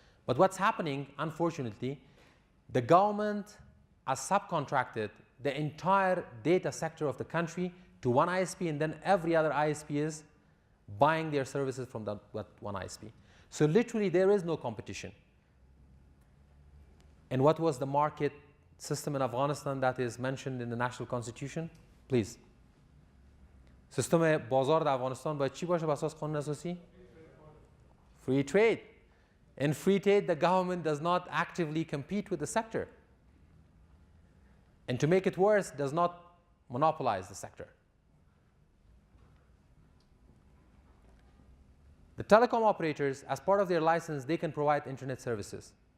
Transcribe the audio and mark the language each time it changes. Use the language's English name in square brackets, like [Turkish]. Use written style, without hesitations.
[English] But what's happening, unfortunately, the government has subcontracted the entire data sector of the country to one ISP, and then every other ISP is buying their services from that one ISP. So literally there is no competition. And what was the market system in Afghanistan that is mentioned in the national constitution? Please. [Persian] سیستم بازار در افغانستان باید چی باشه بر اساس قانون اساسی؟ [English] Free trade. In free trade, the government does not actively compete with the sector. And to make it worse, does not monopolize the sector. The telecom operators, as part of their license, they can provide internet services.